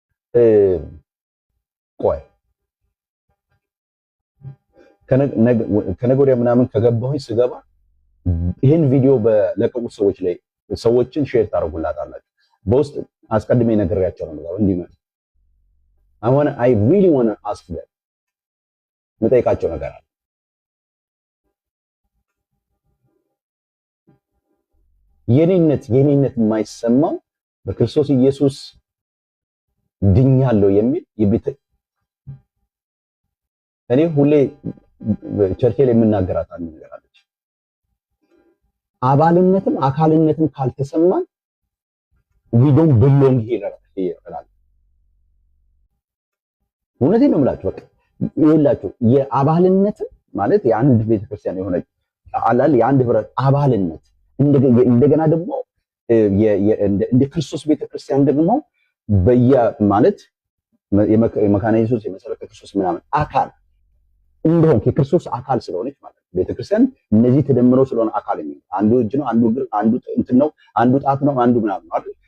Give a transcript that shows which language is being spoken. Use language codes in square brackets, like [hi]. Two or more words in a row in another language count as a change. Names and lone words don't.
[am] ቆይ ከነገ ወዲያ ምናምን ከገባሁኝ ስገባ ይህን ቪዲዮ በለቀቁት ሰዎች ላይ ሰዎችን ሼር ታደርጉላታላችሁ። በውስጥ አስቀድሜ ነግሬያቸው ነው ማለት እንዲህ ማለት [en] I really want to ask them [am] መጠይቃቸው ነገር አለ። የኔነት የማይሰማው በክርስቶስ ኢየሱስ ድኛለሁ የሚል እኔ ሁሌ ቸርቼ ላይ የምናገራት አንድ ነገር አለች። አባልነትም አካልነትም ካልተሰማን [en] we don't belong here [am] ይላል። እውነቴን ነው የምላችሁ። በቃ ይኸውላችሁ የአባልነትም ማለት የአንድ ቤተክርስቲያን የሆነ አላል የአንድ ህብረት አባልነት እንደገና ደግሞ እንደ ክርስቶስ ቤተክርስቲያን ደግሞ ማለት የመካነ ኢየሱስ የመሰረተ ክርስቶስ ምናምን አካል እንደሆነ የክርስቶስ አካል ስለሆነች ማለት ነው። ቤተክርስቲያን እነዚህ ተደምረው ስለሆነ አካል የሚል አንዱ እጅ ነው፣ አንዱ እግር፣ አንዱ እንትን ነው፣ አንዱ ጣት ነው፣ አንዱ ምናምን ነው አይደል?